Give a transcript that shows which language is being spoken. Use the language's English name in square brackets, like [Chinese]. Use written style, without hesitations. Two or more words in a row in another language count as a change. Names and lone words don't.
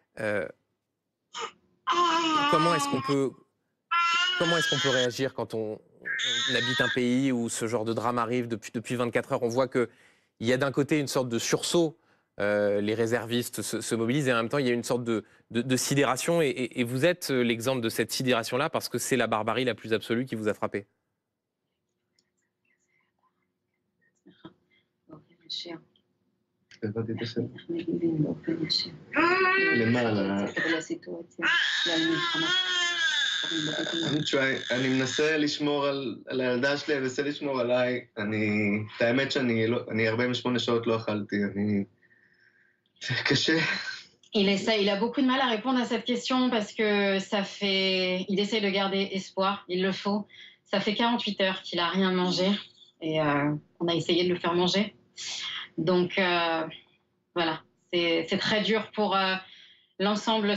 [French] Comment est-ce qu'on peut réagir quand on habite un pays où ce genre de drame arrive depuis 24 heures? On voit qu'il y a d'un côté une sorte de sursaut, les réservistes se mobilisent, et en même temps il y a une sorte de sidération, et vous êtes l'exemple de cette sidération-là parce que c'est la barbarie la plus absolue qui vous a frappé. [Hebrew] הבנתי את השם. למעלה. אני מנסה לשמור על הילדה שלי, אני מנסה לשמור עליי. את האמת שאני 48 שעות לא אכלתי, זה קשה. [French] Il a beaucoup de mal à répondre à cette question parce que il essaie de garder espoir, il le faut. Ça fait 48 heures qu'il n'a rien mangé et on a essayé de le faire manger. Donc voilà, c'est très dur pour l'ensemble.